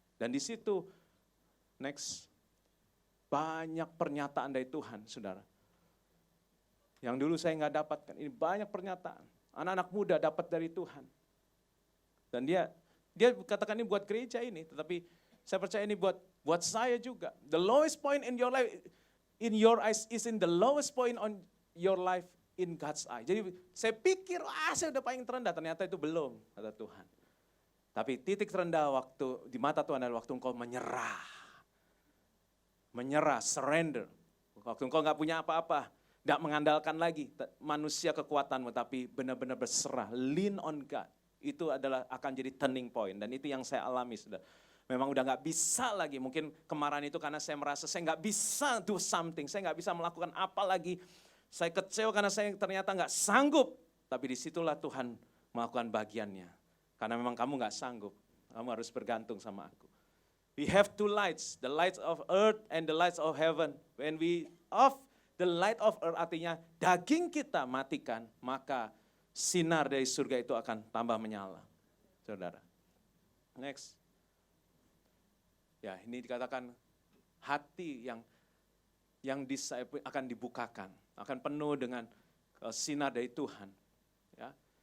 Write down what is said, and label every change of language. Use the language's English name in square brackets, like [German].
[Indonesian] Dan di situ, next, banyak pernyataan dari Tuhan, saudara. Yang dulu saya nggak dapatkan, ini banyak pernyataan. Anak-anak muda dapat dari Tuhan. Dan dia katakan ini buat gereja ini, tetapi saya percaya ini buat saya juga. [English] The lowest point in your life, in your eyes, is in the lowest point on your life in God's eye. [Indonesian] Jadi saya pikir, saya udah paling terendah, ternyata itu belum, kata Tuhan. Tapi titik terendah waktu di mata Tuhan adalah waktu engkau menyerah. Menyerah, surrender. Waktu engkau nggak punya apa-apa, nggak mengandalkan lagi manusia kekuatanmu, tapi benar-benar berserah, [English] lean on God. [Indonesian] Itu adalah akan jadi [English] turning point, [Indonesian] dan itu yang saya alami, saudara. Memang udah nggak bisa lagi, mungkin kemarahan itu karena saya merasa saya nggak bisa [English] do something, [Indonesian] saya nggak bisa melakukan apa lagi. Saya kecewa karena saya ternyata nggak sanggup, tapi disitulah Tuhan melakukan bagiannya. Karena memang kamu nggak sanggup, kamu harus bergantung sama aku. [English] We have two lights, the lights of earth and the lights of heaven. When we off the light of earth, [Indonesian] artinya daging kita matikan, maka sinar dari surga itu akan tambah menyala. Saudara. Next. Ya, ini dikatakan hati yang akan dibukakan, akan penuh dengan sinar dari Tuhan. Ya.